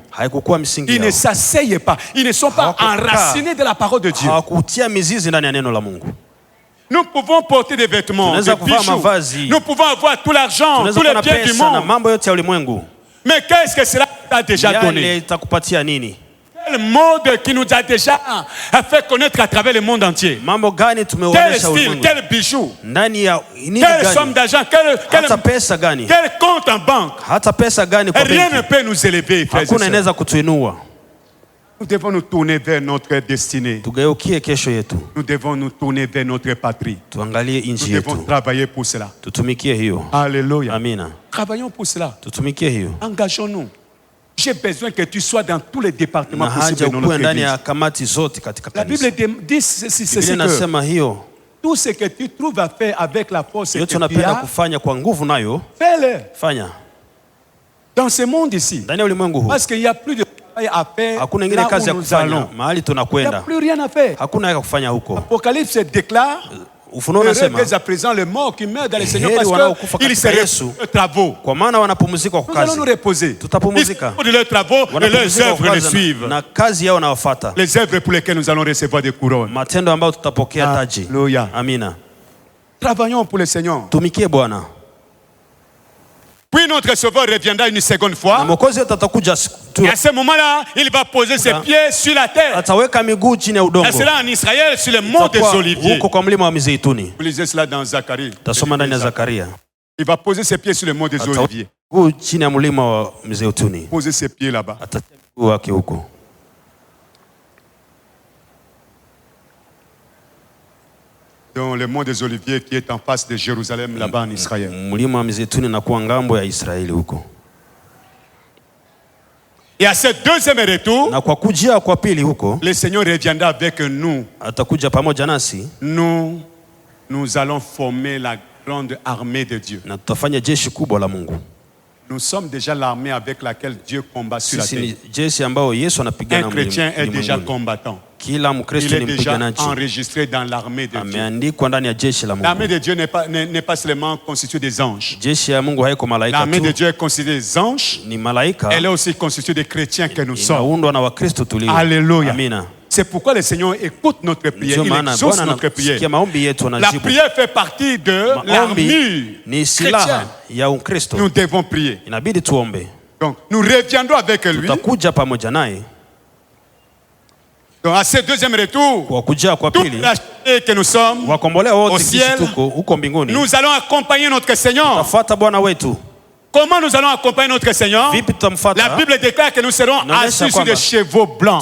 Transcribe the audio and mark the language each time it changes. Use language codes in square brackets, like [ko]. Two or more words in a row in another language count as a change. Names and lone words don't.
[sw] Haikukuwa misingi [fr] Ils ne [sw] yao. [fr] s'asseyent pas. Ils ne sont pas [sw] Hawakukaa. [fr] enracinés de la parole de Dieu. [sw] Hawakutia mizizi ndani ya neno la Mungu. [fr] Nous pouvons porter des vêtements, [sw] Tunaweza [fr] des [sw] kuvaa [fr] bijoux. [sw] mavazi. [fr] Nous pouvons avoir tout l'argent, [sw] Tunaweza [fr] tous [sw] kuwa [fr] les [sw] na [fr] biens du [sw] pesa na [fr] monde. [sw] mambo yote ya ulimwengu. [fr] Mais qu'est-ce que cela t'a déjà [sw] Yale [fr] donné? [sw] itakupatia nini? [fr] Quel mode qui nous a déjà fait connaître à travers le monde entier? [sw] Mambo gani [fr] Quel [sw] tumeonyesha [fr] style, [sw] ulimwengu? [fr] quel bijou, [sw] Ndani ya nini [fr] quelle somme [sw] gani? [fr] d'argent, [sw] Hata pesa gani? [fr] quel compte en banque. [sw] Hata pesa gani kwa [fr] Rien ne [sw] benki? [fr] peut nous élever, frères et [sw] Hakuna [fr] sœurs. [sw] inaweza kutuinua. [fr] Nous devons nous tourner vers notre destinée. [sw] Tugeukie kesho yetu. [fr] Nous devons nous tourner vers notre patrie. [sw] Tuangalie [fr] Nous [sw] nchi [fr] devons [sw] yetu. [fr] travailler pour cela. [sw] Tutumikie hiyo. [fr] Alléluia. [sw] Amina. [fr] Travaillons pour cela. [sw] Tutumikie hiyo. [fr] Engageons-nous. J'ai besoin que tu sois dans tous les départements [sw] Na [fr] possibles [sw] haja [fr] de notre [sw] ukuwe ndani [fr] église. [sw] ya kamati zote katika [fr] La [sw] kanisa. [fr] Bible dit ceci, [sw] Biblia [fr] que [sw] inasema hiyo [fr] tout ce que tu trouves à faire avec la force que [sw] yote [fr] tu [sw] unapenda [fr] as, [sw] kufanya kwa nguvu nayo [fr] fais-le [sw] fanya [fr] dans ce monde ici. [sw] ndani ya ulimwengu huu. [fr] Parce qu'il n'y a plus de travail à faire [sw] Hakuna ingine [fr] là [sw] kazi [fr] où [sw] ya [fr] nous [sw] kufanya [fr] allons. [sw] mahali [fr] Il n'y a [sw] tunakwenda, [fr] plus rien à faire. [sw] hakuna ya kufanya huko. [fr] Apocalypse déclare [sw] Ufunuo [fr] heureux [sw] unasema [fr] dès à présent les morts qui meurent dans le Seigneur [sw] heri [fr] parce [sw] wanaokufa [fr] qu'ils se [sw] katika Yesu, [fr] reposent de leurs travaux. [sw] kwa maana wanapumzika kwa [fr] Nous allons nous [sw] kazi. [fr] reposer. Ils [sw] Tutapumzika, [fr] font de leurs travaux et leurs [sw] wanapumzika [fr] œuvres [sw] kwa [fr] les [sw] kazi [fr] suivent. [sw] na kazi yao nawafuata, [fr] Les œuvres pour lesquelles nous allons recevoir des couronnes. [sw] matendo ambayo tutapokea taji. [fr] Alléluia. [sw] Amina. [fr] Travaillons pour le Seigneur. [sw] Tumikie Bwana. [fr] Puis notre Sauveur reviendra une seconde [sw] Na [fr] fois. [sw] Mwokozi wetu atakuja tu, [fr] Et à ce moment-là, il va poser ses pieds sur la terre. [sw] ataweka miguu chini ya [fr] Et [sw] udongo. [fr] cela en Israël, sur le mont des [sw] Itakuwa [fr] Oliviers. [sw] huko kwa mlima wa Mizeituni. [fr] Vous lisez cela dans Zacharie. [sw] Tasoma ndani ya Zakaria. [fr] Il va poser ses pieds sur le mont des [sw] Ataweka [fr] Oliviers. [sw] miguu chini ya mlima wa Mizeituni. [fr] Poser ses pieds là-bas. [sw] Atatia miguu wake huko. [fr] Dans le mont des Oliviers qui est en face de Jérusalem, là-bas en Israël. [sw] Mlima wa Mizeituni na kuwa ngambo ya Israeli huko. [fr] Et à ce deuxième retour, [sw] Na kwa kujia kwa pili huko [fr] le Seigneur reviendra avec nous. [sw] atakuja pamoja nasi [fr] Nous allons former la grande armée de Dieu. [sw] na tutafanya jeshi kubwa la Mungu. [fr] Nous sommes déjà l'armée avec laquelle Dieu combat sur la [sw] Sisi [fr] terre. [sw] ni jeshi ambao Yesu anapigana [fr] Un chrétien est déjà [sw] ulimwenguni. [fr] combattant. [sw] Kila [fr] Il [sw] Mkristo [fr] est [sw] ni [fr] déjà [sw] mpiganaji. [fr] enregistré dans l'armée de Dieu. [sw] Ameandikwa ndani ya jeshi la [fr] L'armée [sw] Mungu. [fr] de Dieu n'est pas seulement constituée des anges. [sw] Jeshi ya Mungu haiko malaika [fr] L'armée de [sw] tu, [fr] Dieu est constituée des anges. [sw] ni malaika. [fr] Elle est aussi constituée des chrétiens que nous sommes. [sw] Inaundwa na Wakristo tulio. [fr] Alléluia. [sw] Amina. [fr] C'est pourquoi le Seigneur écoute notre prière. [sw] Ndio [fr] Il [sw] maana [fr] exauce [sw] Bwana [fr] notre prière. [sw] anasikia maombi yetu, [fr] La [sw] anajibu. [fr] prière fait partie de l'armure [sw] Maombi ni silaha [fr] chrétienne. [sw] ya Ukristo. [fr] Nous devons prier. [sw] Inabidi tuombe. [fr] Donc, nous reviendrons avec lui. [sw] Tutakuja pamoja naye [fr] Donc, à ce deuxième retour, [sw] kwa kujia kwa [fr] toute [sw] pili. [fr] la charité que nous sommes, [sw] Wakombolewa [fr] au [sw] wote sisi [fr] ciel, [sw] tuko huko mbinguni. [fr] nous allons accompagner notre Seigneur. [sw] Tafuata Bwana wetu. [fr] Comment nous allons accompagner notre Seigneur? [sw] Vipi tutamfuata? [fr] La Bible déclare que nous serons [sw] Inaonyesha [fr] assis sur [sw] kwamba [fr] des chevaux blancs.